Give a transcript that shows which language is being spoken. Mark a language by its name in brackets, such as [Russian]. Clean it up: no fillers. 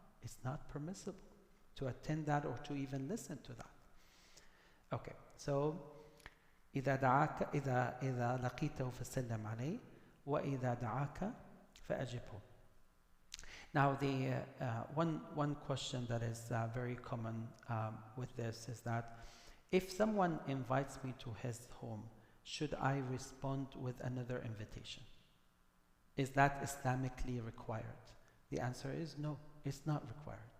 [English] It's not permissible to attend that or to even listen to that. Okay, so [Arabic] إذا لقيته فسلم عليه وإذا دعاك فأجبه. [English] Now, the one question that is very common with this is that if someone invites me to his home, should I respond with another invitation? Is that Islamically required? The answer is no, it's not required.